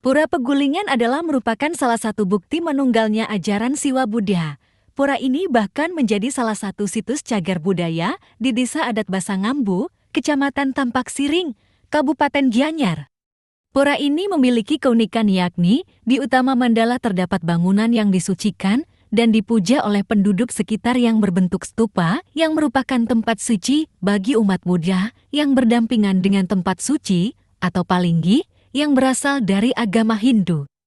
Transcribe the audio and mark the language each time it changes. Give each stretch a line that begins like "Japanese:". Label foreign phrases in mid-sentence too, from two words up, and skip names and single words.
Indonesian: Pura Pegulingan adalah merupakan salah satu bukti menunggalnya ajaran Siwa Buddha. Pura ini bahkan menjadi salah satu situs cagar budaya di Desa Adat Basangambu, Kecamatan Tampak Siring, Kabupaten Gianyar. Pura ini memiliki keunikan yakni di utama mandala terdapat bangunan yang disucikan dan dipuja oleh penduduk sekitar yang berbentuk stupa yang merupakan tempat suci bagi umat Buddha yang berdampingan dengan tempat suci atau palinggi yang berasal dari agama Hindu.